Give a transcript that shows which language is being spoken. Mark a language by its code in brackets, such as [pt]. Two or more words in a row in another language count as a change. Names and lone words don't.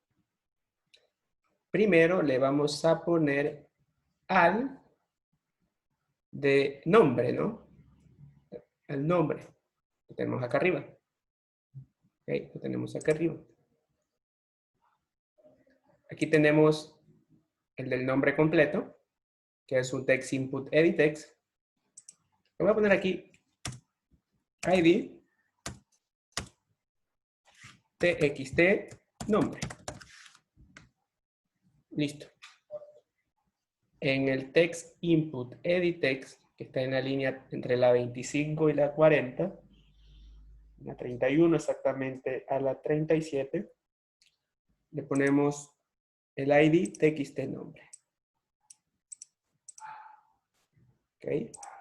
[es] Primero le vamos a poner al de nombre, ¿no? El nombre. Lo tenemos acá arriba. Ok, lo tenemos acá arriba. Aquí tenemos el del nombre completo, que es un [en] text input edit text. [es] Le voy a poner aquí ID txt nombre. Listo. En el [en] text input edit text, [es] que está en la línea entre la 25 y la 40, la 31 exactamente a la 37, le ponemos el ID txt nombre. Ok.